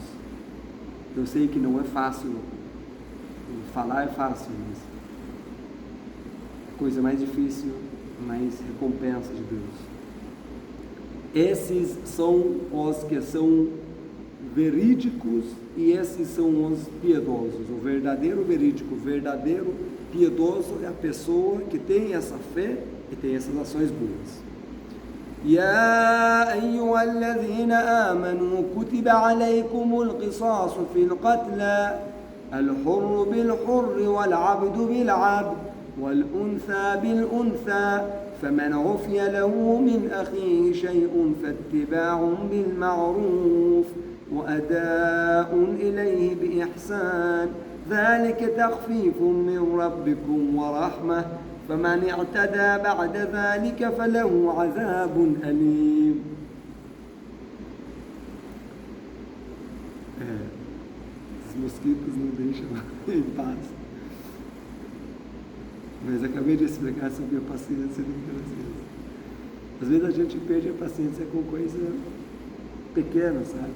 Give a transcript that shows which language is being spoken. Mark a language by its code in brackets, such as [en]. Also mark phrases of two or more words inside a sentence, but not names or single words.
[pt] Eu sei que não é fácil, falar é fácil, mas a coisa mais difícil, mais recompensa de Deus. Esses são os que são verídicos e esses são os piedosos. O verdadeiro verídico, o verdadeiro piedoso é a pessoa que tem essa fé e tem essas ações boas. [ar] يا أيها الذين آمنوا كتب عليكم القصاص في القتلى الحر بالحر والعبد بالعبد والأنثى بالأنثى فمن عفي له من أخيه شيء فاتباع بالمعروف وأداء إليه بإحسان ذلك تخفيف من ربكم ورحمة فمن اعتدى بعد ذلك فله عذاب أليم. [pt] Os mosquitos não deixam em paz. Mas acabei de explicar sobre a paciência do Brasil. Às vezes a gente perde a paciência com coisa pequena, sabe?